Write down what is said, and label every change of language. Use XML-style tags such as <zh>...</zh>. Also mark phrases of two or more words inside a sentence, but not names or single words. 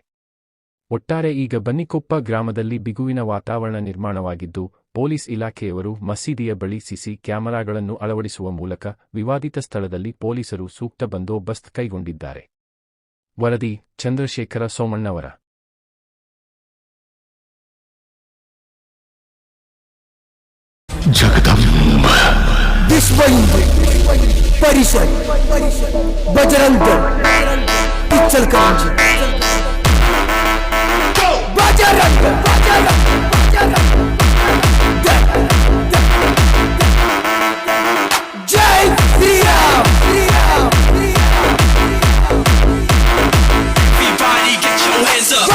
<kn>ಒಟ್ಟಾರೆ ಈಗ ಬನ್ನಿಕೊಪ್ಪ ಗ್ರಾಮದಲ್ಲಿ ಬಿಗುವಿನ ವಾತಾವರಣ ನಿರ್ಮಾಣವಾಗಿದ್ದು ಪೊಲೀಸ್ ಇಲಾಖೆಯವರು ಮಸೀದಿಯ ಬಳಿ ಸಿಸಿ ಕ್ಯಾಮೆರಾಗಳನ್ನು ಅಳವಡಿಸುವ ಮೂಲಕ ವಿವಾದಿತ ಸ್ಥಳದಲ್ಲಿ ಪೊಲೀಸರು ಸೂಕ್ತ ಬಂದೋಬಸ್ತ್ ಕೈಗೊಂಡಿದ್ದಾರೆ. ವರದಿ ಚಂದ್ರಶೇಖರ ಸೋಮಣ್ಣವರ.</kn> <hi>जगदंब विश्व हिंदू परिषद बजरंग दल इचलकरंजी बजरंग जय श्री राम</hi> <en>Everybody get your hands up.</en>